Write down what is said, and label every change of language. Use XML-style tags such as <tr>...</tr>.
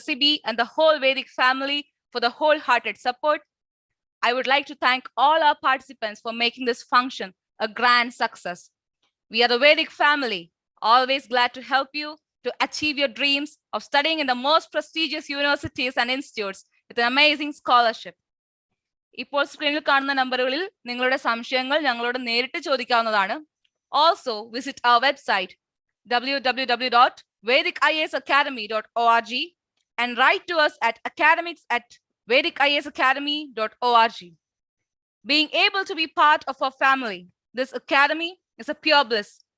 <en>Sibi and the whole Vedic family for the wholehearted support. I would like to thank all our participants for making this function a grand success. We are the Vedic family, always glad to help you to achieve your dreams of studying in the most prestigious universities and institutes with an amazing scholarship.</en> <ml>ഇപ്പോൾ സ്ക്രീനിൽ കാണുന്ന നമ്പറുകളിൽ നിങ്ങളുടെ സംശയങ്ങൾ ഞങ്ങളോട് നേരിട്ട് ചോദിക്കാവുന്നതാണ്.</ml> <en>Also visit our website www.vedhikisacademy.org and write to us at academics@vedhikisacademy.org. Being able to be part of our family, this academy is a pure bliss.</en>